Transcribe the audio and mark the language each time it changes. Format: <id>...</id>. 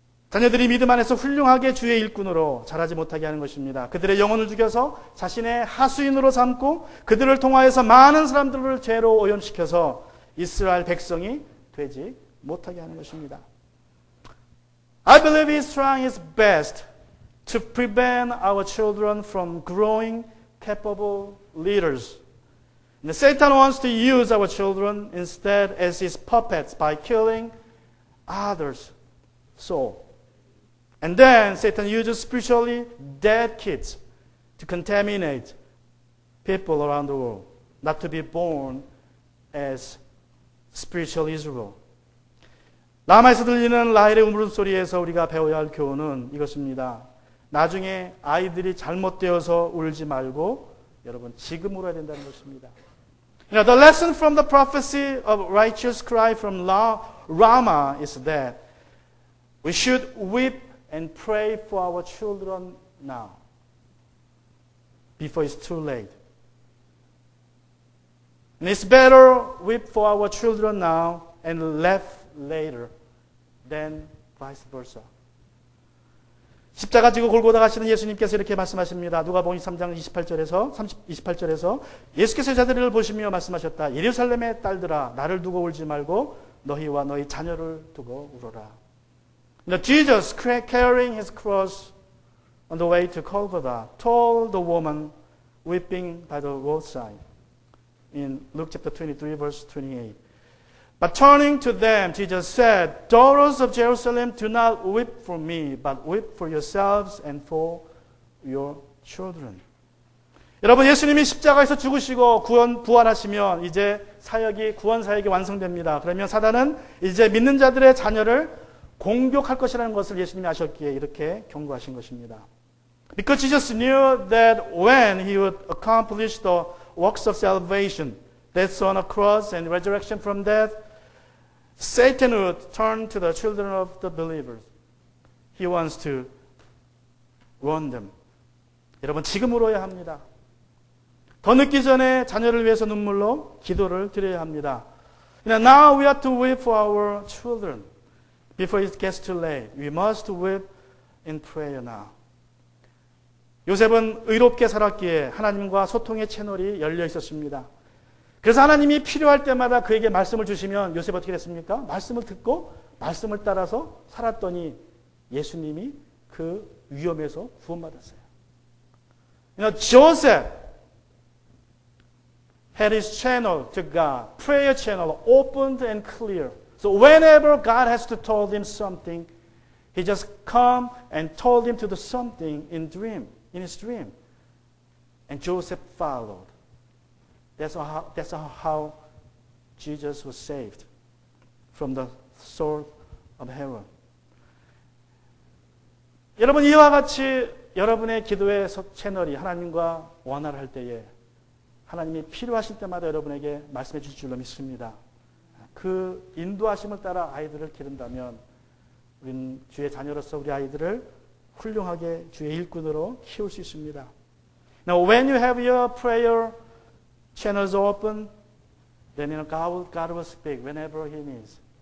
<ko>자녀들이 믿음 안에서 훌륭하게 주의 일꾼으로 자라지 못하게 하는 것입니다. 그들의 영혼을 죽여서 자신의 하수인으로 삼고 그들을 통하여서 많은 사람들을 죄로 오염시켜서 이스라엘 백성이 되지 못하게 하는 것입니다.</ko> <en>I believe he's trying his best to prevent our children from growing capable leaders. And Satan wants to use our children instead as his puppets by killing others' soul. And then Satan uses spiritually dead kids to contaminate people around the world, not to be born as spiritual Israel.</en> <ko>라마에서 들리는 라헬의 울음소리에서 우리가 배워야 할 교훈은 이것입니다. 나중에 아이들이 잘못되어서 울지 말고 여러분 지금 울어야 된다는 것입니다.</ko> <en>You know, the lesson from the prophecy of righteous cry from Rama is that we should weep and pray for our children now, before it's too late. And it's better weep for our children now and laugh later than vice versa.</en> <ko>십자가 지고 골고다 가시는 예수님께서 이렇게 말씀하십니다. 누가복음 3장 28절에서 예수께서 자들을 보시며 말씀하셨다. 예루살렘의 딸들아 나를 두고 울지 말고 너희와 너희 자녀를 두고 울어라.</ko> <en>Now Jesus, carrying his cross on the way to Golgotha, told the woman weeping by the roadside in Luke chapter 23, verse 28. But turning to them, Jesus said, Daughters of Jerusalem, do not weep for me, but weep for yourselves and for your children.</en> <ko>여러분, 예수님이 십자가에서 죽으시고 부활하시면 이제 구원 사역이 완성됩니다. 그러면 사단은 이제 믿는 자들의 자녀를 공격할 것이라는 것을 예수님이 아셨기에 이렇게 경고하신 것입니다.</ko> <en>Because Jesus knew that when he would accomplish the works of salvation, death on a cross and resurrection from death, Satan would turn to the children of the believers. He wants to ruin them.</en> <ko>여러분, 지금 울어야 합니다. 더 늦기 전에 자녀를 위해서 눈물로 기도를 드려야 합니다.</ko> <en>Now we have to weep for our children. Before it gets too late, we must weep in prayer now.</en> <ko>요셉은 의롭게 살았기에 하나님과 소통의 채널이 열려 있었습니다. 그래서 하나님이 필요할 때마다 그에게 말씀을 주시면 요셉 어떻게 됐습니까? 말씀을 듣고 말씀을 따라서 살았더니 예수님이 그 위험에서 구원받았어요.</ko> <en>Joseph had his channel to God, prayer channel opened and clear. So whenever God has to tell him something, he just come and told him to do something in his dream. And Joseph followed. That's how Jesus was saved from the sword of Herod.</en> <ko>여러분, 이와 같이 여러분의 기도의 채널이 하나님과 원화를 할 때에 하나님이 필요하실 때마다 여러분에게 말씀해 주실 줄로 믿습니다. 그 인도하심을 따라 아이들을 기른다면 우리는 주의 자녀로서 우리 아이들을 훌륭하게 주의 일꾼으로 키울 수 있습니다.</ko> <en>Now, when you have your prayer channels open, then God will speak whenever He needs.</en>